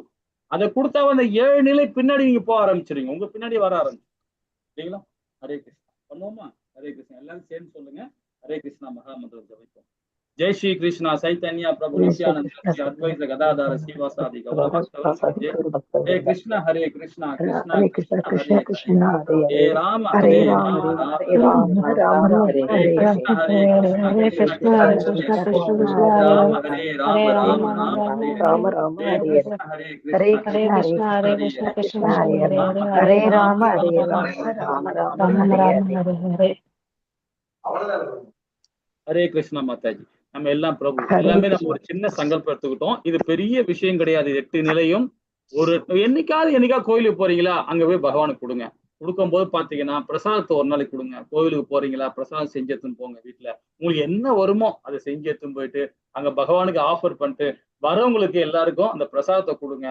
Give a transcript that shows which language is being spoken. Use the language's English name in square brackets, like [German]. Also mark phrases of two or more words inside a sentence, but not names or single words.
[Tamil] அதை கொடுத்தாவே அந்த 7 நிலை பின்னாடி நீங்க போக ஆரம்பிச்சிருங்க, உங்க பின்னாடி வர ஆரம்பிச்சு. சரிங்களா? ஹரே கிருஷ்ணா பண்ணுவோமா? ஹரே கிருஷ்ணா எல்லாரும் சேர்ந்து சொல்லுங்க. ஹரே கிருஷ்ணா மகா மந்திரம் ஜபிப்போம். ஜெய் ஸ்ரீ கிருஷ்ணா சைத்தன்யா பிரபு நித்யானந்த அத்வைத கதாதார ஸ்ரீவாசாதி கௌரவ. ஹரே கிருஷ்ணா ஹரே கிருஷ்ணா கிருஷ்ணா கிருஷ்ணா ஹரே ஹரே ராம ஹரே ராம ராம ராம ஹரே கிருஷ்ணா ஹரே கிருஷ்ணா கிருஷ்ணா கிருஷ்ணா ராம ஹரே ராம ராம ராம ராம ஹரே ஹரே கிருஷ்ணா ஹரே கிருஷ்ணா கிருஷ்ணா ஹரே ராம ஹரே ராம ராம ராம ஹரே. ஹரே கிருஷ்ணா மாதாஜி. நம்ம எல்லாம் பிரபு எல்லாமே நம்ம ஒரு சின்ன சங்கல்பம் எடுத்துக்கிட்டோம். இது பெரிய விஷயம் கிடையாது. 8 நிலையும் ஒரு என்னைக்காவது கோயிலுக்கு போறீங்களா, அங்க போய் பகவானுக்கு கொடுங்க. கொடுக்கும் போது பாத்தீங்கன்னா பிரசாதத்தை ஒரு நாளைக்கு கொடுங்க. கோவிலுக்கு போறீங்களா, பிரசாதம் செஞ்சு எடுத்துன்னு போங்க. வீட்டுல உங்களுக்கு என்ன வருமோ அதை செஞ்சு எடுத்துன்னு போயிட்டு அங்க பகவானுக்கு ஆஃபர் பண்ணிட்டு வரவங்களுக்கு எல்லாருக்கும் அந்த பிரசாதத்தை கொடுங்க.